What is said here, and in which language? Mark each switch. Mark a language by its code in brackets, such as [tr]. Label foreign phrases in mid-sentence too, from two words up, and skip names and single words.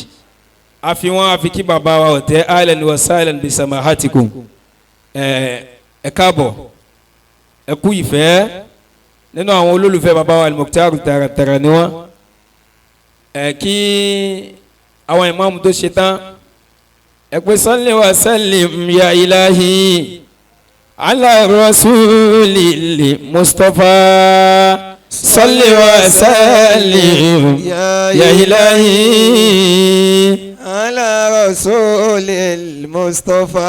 [yo] àfi wọn àfi kí bàbá wa Ọ̀tẹ́ [ar] أهلا وسهلا بسماحتكم. [yo] ẹ káàbọ̀ ẹ kú ìfẹ́ nínú àwọn olólùfẹ́ bàbá wa Al-Mukhtar tààràtàrà ni wọ́n. kí àwọn ìmáàmù tó ṣe tán ẹ pé [ar] صل وسلم يا إلهي على الرسول المصطفى. صل وسلم يا إلهي على الرسول المصطفى.